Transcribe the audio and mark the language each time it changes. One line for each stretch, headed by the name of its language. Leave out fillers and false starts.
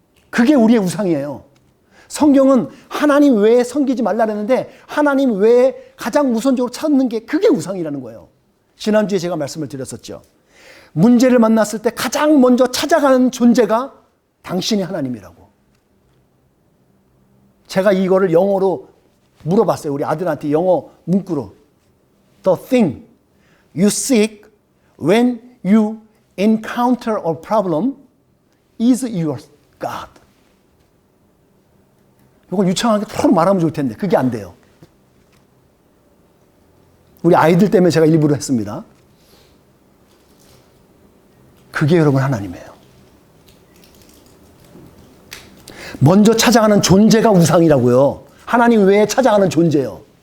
Korean: 그게 우리의 우상이에요. 성경은 하나님 외에 섬기지 말라 그랬는데 하나님 외에 가장 우선적으로 찾는 게 그게 우상이라는 거예요. 지난주에 제가 말씀을 드렸었죠. 문제를 만났을 때 가장 먼저 찾아가는 존재가 당신이 하나님이라고. 제가 이거를 영어로 물어봤어요. 우리 아들한테 영어 문구로.
English: The thing you seek when you encounter a problem is your God.
Korean: 이걸 유창하게 바로 말하면 좋을 텐데 그게 안 돼요. 우리 아이들 때문에 제가 일부러 했습니다. 그게 여러분 하나님이에요. 먼저 찾아가는 존재가 우상이라고요. 하나님 외에 찾아가는 존재요.